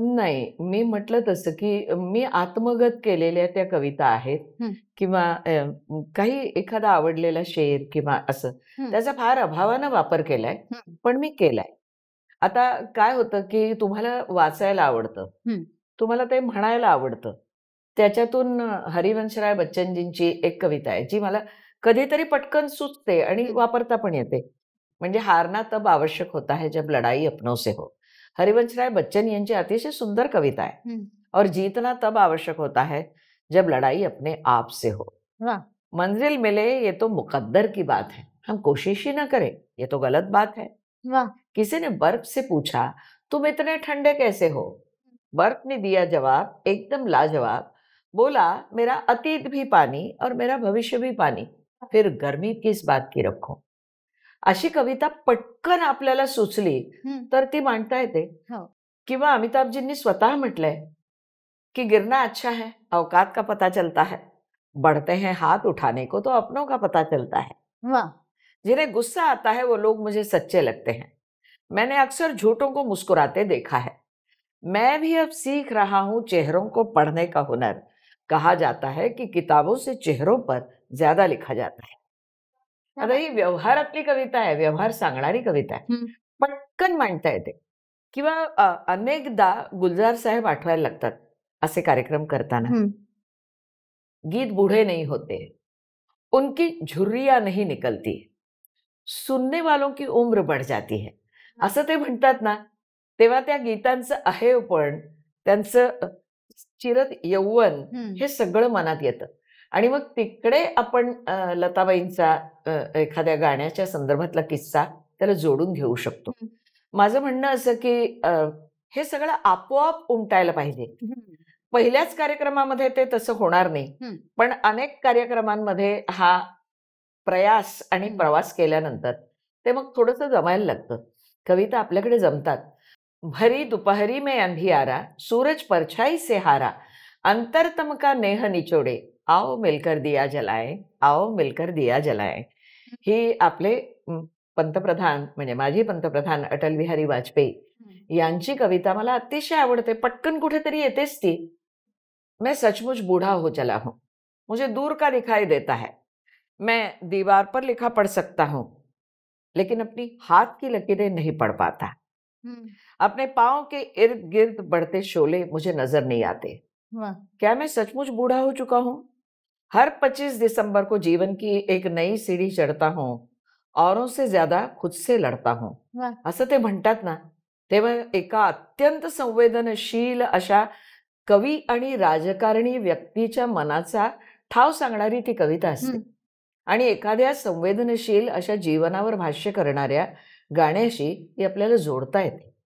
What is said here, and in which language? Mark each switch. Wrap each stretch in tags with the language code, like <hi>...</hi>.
<mr>नाही, मी म्हटलं तसं की मी आत्मगत केलेल्या त्या कविता आहेत किंवा काही एखादा आवडलेला शेर किंवा असं त्याचा फार अभावानं वापर केलाय, पण मी केलाय. आता काय होतं की तुम्हाला वाचायला आवडतं, तुम्हाला ते म्हणायला आवडतं. त्याच्यातून हरिवंशराय बच्चनजींची एक कविता आहे जी मला कधीतरी पटकन सुचते आणि वापरता पण येते. म्हणजे</mr> <hi>हारना तब आवश्यक होता है जब लड़ाई अपनों से हो.</hi> <mr>हरिवंशराय बच्चन यांची अतिशय सुंदर कविता आहे.</mr> <hi>और जीतना तब आवश्यक होता है जब लड़ाई अपने आप से हो. मंजिल मिले ये तो मुकद्दर की बात है, हम कोशिश ही न करें ये तो गलत बात है. किसी ने बर्फ से पूछा तुम इतने ठंडे कैसे हो. बर्फ ने दिया जवाब एकदम लाजवाब. बोला मेरा अतीत भी पानी और मेरा भविष्य भी पानी, फिर गर्मी किस बात की रखो.</hi> <mr>अशी कविता पटकन आपल्याला सुचली तर ती मांडता येते. किंवा अमिताभजींनी स्वतः म्हटलंय कि</mr> <hi>गिरना अच्छा है, औकात का पता चलता है, बढ़ते हैं हाथ उठाने को तो अपनों का पता चलता है. जिन्हें गुस्सा आता है वो लोग मुझे सच्चे लगते हैं. मैंने अक्सर झूठों को मुस्कुराते देखा है. मैं भी अब सीख रहा हूं चेहरों को पढ़ने का हुनर. कहा जाता है कि किताबों से चेहरों पर ज्यादा लिखा जाता है.</hi> <mr>आता ही व्यवहारातली कविता आहे, व्यवहार सांगणारी कविता आहे, पटकन मांडता येते. किंवा अनेकदा गुलजार साहेब आठवायला लागतात असे कार्यक्रम करताना.</mr> <hi>गीत बूढ़े नहीं होते, उनकी झुर्रियां नहीं निकलती, सुनने वालों की उम्र बढ़ जाती है</hi> <mr>असं ते म्हणतात ना. तेव्हा त्या गीतांचं अहेवपण, त्यांचं चिरत यौवन हे सगळं मनात येतं. आणि मग तिकडे आपण लताबाईंचा एखाद्या गाण्याच्या संदर्भातला किस्सा त्याला जोडून घेऊ शकतो. माझं म्हणणं असं की हे सगळं आपोआप उमटायला पाहिजे. पहिल्याच कार्यक्रमामध्ये ते तसं होणार नाही, पण अनेक कार्यक्रमांमध्ये हा प्रयास आणि प्रवास केल्यानंतर ते मग थोडंसं जमायला लागतं. कविता आपल्याकडे जमतात.</mr> <hi>भरी दुपहरी में अंधियारा, सूरज परछाई से हारा, अंतरतम का नेह निचोडे, आओ मिलकर दिया जलाए, आओ मिलकर दिया जलाए.</hi> <mr>ही आपले पंतप्रधान म्हणजे माजी पंतप्रधान अटल बिहारी वाजपेयी यांची कविता मला अतिशय आवडते. पटकन कुठेतरी येतेच ती.</mr> <hi>मैं सचमुच बूढ़ा हो चला हूं, मुझे दूर का दिखाई देता है, मैं दीवार पर लिखा पढ़ सकता हूं लेकिन अपनी हाथ की लकीरें नहीं पढ़ पाता. अपने पांव के इर्द गिर्द बढ़ते शोले मुझे नजर नहीं आते. क्या मैं सचमुच बूढ़ा हो चुका हूं. हर 25 दिसंबर को जीवन की एक नई सीढ़ी चढ़ता हूं, औरों से ज्यादा खुद से लढता हूं.</hi> <mr>असं ते म्हणतात ना. तेव्हा एका अत्यंत संवेदनशील अशा कवी आणि राजकारणी व्यक्तीच्या मनाचा ठाव सांगणारी ती कविता असते आणि एखाद्या संवेदनशील अशा जीवनावर भाष्य करणाऱ्या गाण्याशी ती आपल्याला जोडता येते.</mr>